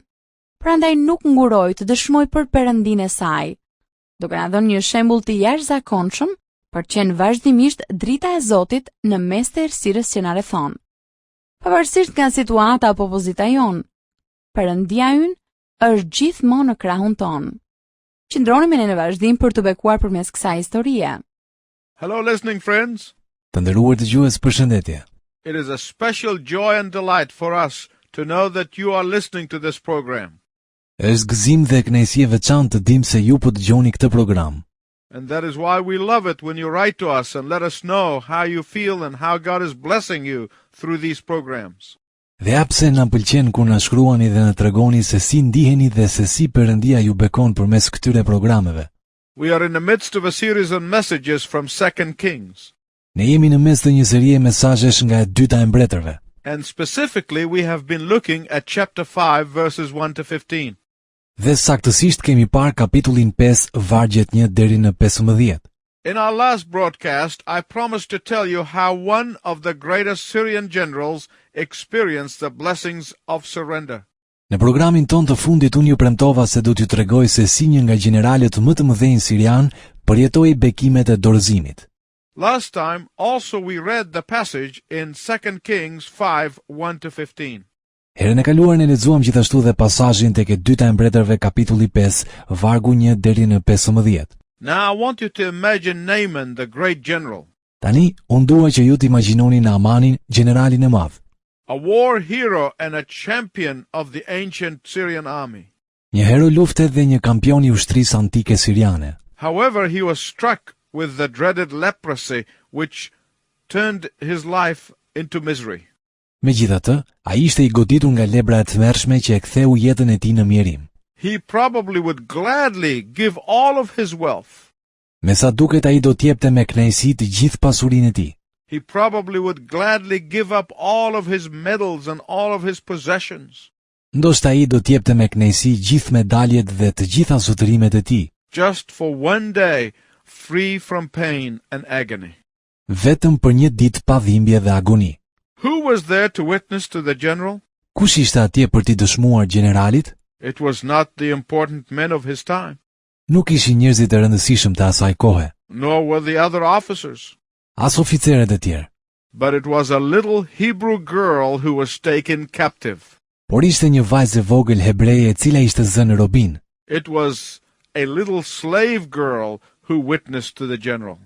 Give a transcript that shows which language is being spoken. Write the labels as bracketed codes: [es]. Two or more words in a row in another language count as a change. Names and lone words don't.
[sq] Prandaj nuk nguroi të dëshmojë për Perëndinë e saj, duke na dhënë një shembull të jashtëzakonshëm për të qenë vazhdimisht drita e Zotit në mes të errësirës që na rrethon. Pavarësisht nga situata apo pozita jon, Perëndia ynë është gjithmonë në krahun ton. Qëndroni me ne në vazhdim për të bekuar përmes kësaj historie. [en] Hello listening friends. [sq] Të nderuar dëgjues, përshëndetje. [en] It is a special joy and delight for us to know that you are listening to this program. [sq] Është gëzim dhe kënaqësi e veçantë të dim se ju po dëgjoni këtë program. [en] And that is why we love it when you write to us and let us know how you feel and how God is blessing you through these programs. [sq] Dhe apse na pëlqen kur na shkruani dhe na tregoni se si ndiheni dhe se si Perëndia ju bekon përmes këtyre programeve. [en] We are in the midst of a series of messages from 2 Kings. [sq] Ne jemi në mes të një serie mesazhesh nga e dyta e mbretërve. [en] And specifically we have been looking at chapter 5 verses 1 to 15. [sq] Dhe saktësisht kemi parë kapitullin 5 vargjet 1 deri në 15. [en] In our last broadcast, I promised to tell you how one of the greatest Syrian generals experienced the blessings of surrender. [sq] Në programin ton të fundit unë ju premtova se do t'ju tregoj se si një nga gjeneralet më të mëdhenj sirian përjetoi bekimet e dorëzimit. [en] Last time also we read the passage in 2 Kings 5, 1 to 15. [sq] Herën e kaluar ne lexuam gjithashtu dhe pasazhin tek e dyta e mbretërve kapitulli 5, vargu 1 deri në 15. [en] Now I want you to imagine Naaman, the great general. [sq] Tani, unë dua që ju të imagjinoni Naamanin, generalin e madh. [en] A war hero and a champion of the ancient Syrian army. [sq] Një hero lufte dhe një kampion i ushtrisë antike siriane. [en] However, he was struck with the dreaded leprosy which turned his life into misery. [sq] Megjithatë, ai ishte i goditur nga lebra e tmerrshme që e ktheu jetën e tij në mjerim. [en] He probably would gladly give all of his wealth. [sq] Me sa duket ai do t'jepte me kënaqësi të gjithë pasurinë e tij. [en] He probably would gladly give up all of his medals and all of his possessions. [sq] Ndoshta ai do t'jepte me kënaqësi gjithë medaljet dhe të gjitha zotërimet e tij. [en] Just for one day, free from pain and agony. [sq] Vetëm për një ditë pa dhimbje dhe agoni. [en] Who was there to witness to the general? [sq] Kush ishte atje për t'i dëshmuar generalit? [en] It was not the important men of his time. [sq] Nuk ishin njerëzit e rëndësishëm të asaj kohe, [en] Nor were the other officers. [sq] as oficerët e tjerë. [en] But it was a little Hebrew girl who was taken captive. [sq] Por ishte një vajzë e vogël hebreje e cila ishte zënë në robin. [en] It was a little slave girl who witnessed to the general.